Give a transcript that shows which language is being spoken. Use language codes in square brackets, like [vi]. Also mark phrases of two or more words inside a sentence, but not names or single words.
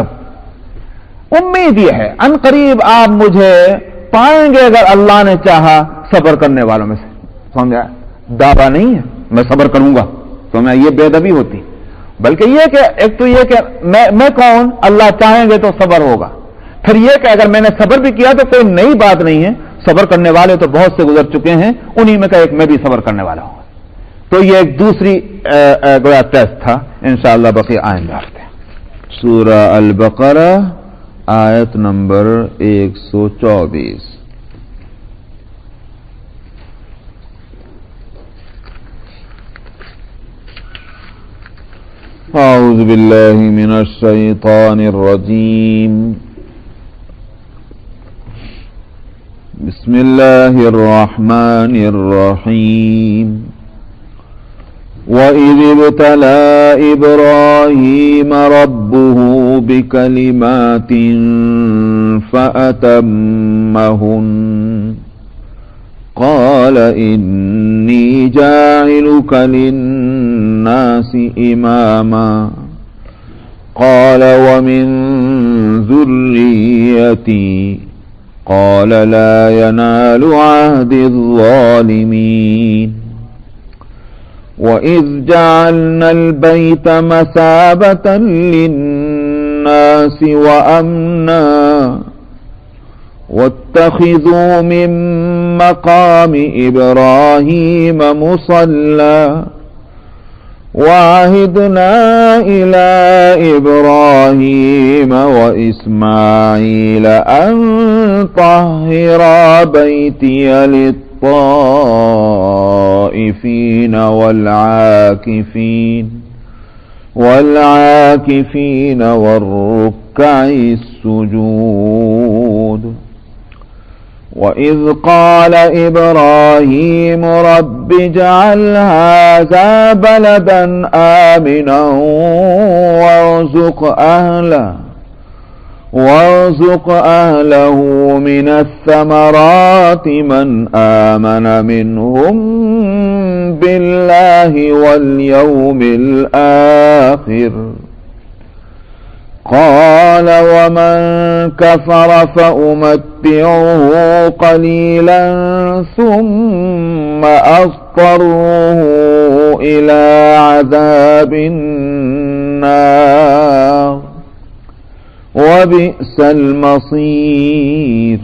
[hi] उम्मीद यह है अनकरीब आप मुझे पाएंगे अगर अल्लाह ने चाहा सब्र करने वालों में से, समझा, दावा नहीं है मैं सब्र करूंगा, समझा, ये बेअदबी होती, बल्कि ये कि एक तो ये कि मैं कौन, अल्लाह चाहेंगे तो सब्र होगा, फिर यह कि अगर मैंने सब्र भी किया तो कोई नई बात नहीं है, सब्र करने वाले तो बहुत से गुजर चुके हैं, उन्हीं में का एक मैं भी सब्र करने वाला हूं। तो ये एक दूसरी गोया टेस्ट था, इंशाअल्लाह बाकी आएंगे हफ्ते। सूरा अल बकरा आयत नंबर 124। [ar] أعوذ بالله من الشيطان الرجيم، بسم الله الرحمن الرحيم. وإذ ابتلى إبراهيم ربه بكلمات فأتمهن قال إني جاعلك للناس إماما قال ومن ذريتي قال لا ينال عهدي الظالمين. وإذ جعلنا البيت مثابة للناس وأمنا واتخذوا من مقام إبراهيم مصلى وعهدنا إلى إبراهيم وإسماعيل أن طهرا بيتي للطائفين والعاكفين والركع السجود. وإذ قال إبراهيم رب اجعل هذا بلدا آمنا وارزق أهله من الثمرات من آمن منهم بالله واليوم الآخر قال ومن كفر فأمتعه قليلا ثم أضطره إلى عذاب النار وبئس المصير.